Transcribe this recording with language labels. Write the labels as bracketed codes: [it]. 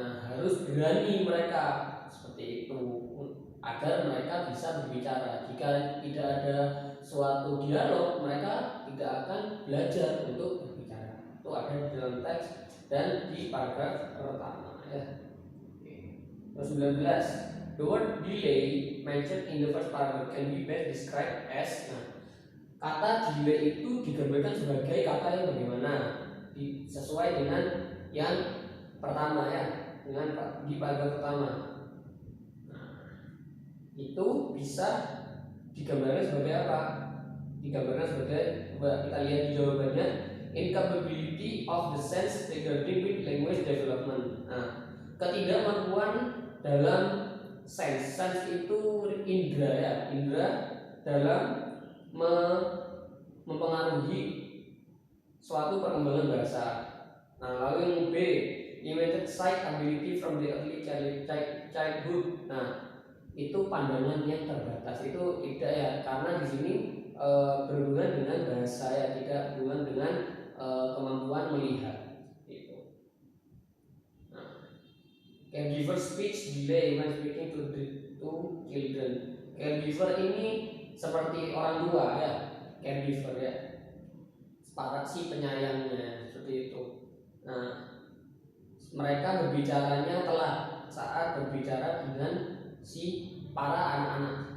[id] Nah, harus berani mereka seperti itu agar mereka bisa berbicara. Jika tidak ada suatu dialog, mereka tidak akan belajar untuk berbicara. Itu ada di dalam teks dan di paragraf pertama ya. 19. [en] The word delay mentioned in the first paragraph can be best described as. [id] Nah, kata delay itu digambarkan sebagai kata yang bagaimana? Sesuai dengan yang pertama ya, dengan di paragraf pertama. Nah, itu bisa digambarkan sebagai apa? Digambarkan sebagai, kita lihat di jawabannya, [en] incapability of the sense regarding with language development. [id] Nah, ketidakmampuan dalam sense itu indera ya, indera dalam mempengaruhi suatu perkembangan bahasa. Nah, lalu yang B, [en] limited sight ability from the early childhood. [id] Nah, itu pandangan yang terbatas, itu tidak ya, karena di sini berhubungan dengan bahasa ya, tidak berhubungan dengan kemampuan melihat. Gitu. [en] Nah, caregiver speech delay when speaking to children. [id] Caregiver ini seperti orang tua ya, caregiver ya, para si penyayangnya seperti itu. Nah, mereka berbicaranya telat saat berbicara dengan si para anak-anak.